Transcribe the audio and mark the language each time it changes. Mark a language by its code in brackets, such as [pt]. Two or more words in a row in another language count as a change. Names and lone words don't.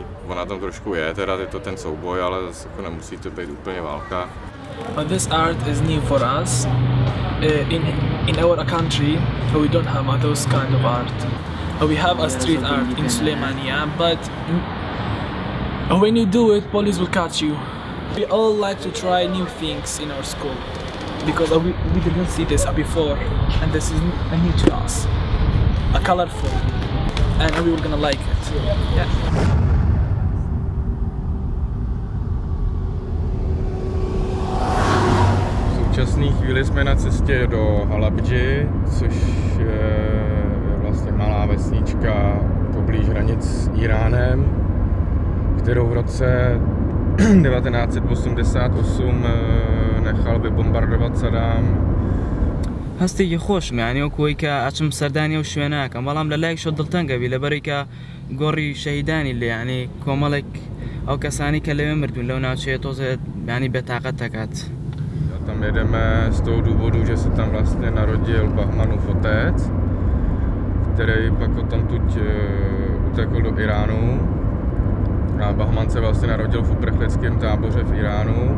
[cs] Ona tam trošku je to ten souboj, ale zase jako nemusí to být úplně válka. [en] This art is new for us. In our country, we don't have those kind of art. We have a street art in Suleymania, but when you do it, police will catch you. We all like to try new things in our school because we didn't see this before, and this is a new to us, a colorful, and we were gonna like it. Yeah. [cs] V současné chvíli jsme na cestě do Halabdži, což je vlastně malá vesnička poblíž hranic s Iránem, kterou v roce 1988 [ckb] نخال ببومباردوات سەدام هەستێکی خۆشم یعنی وەکوەی کە ئاچم سەردانی و شوێنەکەم بەڵام لەلایەکشەوە دڵتەنگەبی لەبەرەوەی کە گۆڕی شەهیدانی لێ یعنی کۆمەڵێک ئەو کەسانی کە لەوێ مردوون لەو ناوچەیە تۆزێت یعنی بێتاقەت دەکات. [cs] Tam jedeme z toho důvodu, že se tam vlastně narodil Bahmanův otec, který pak odtamtud utekl do Iránu. A Bahman se vlastně narodil v uprchlickém táboře v Iránu.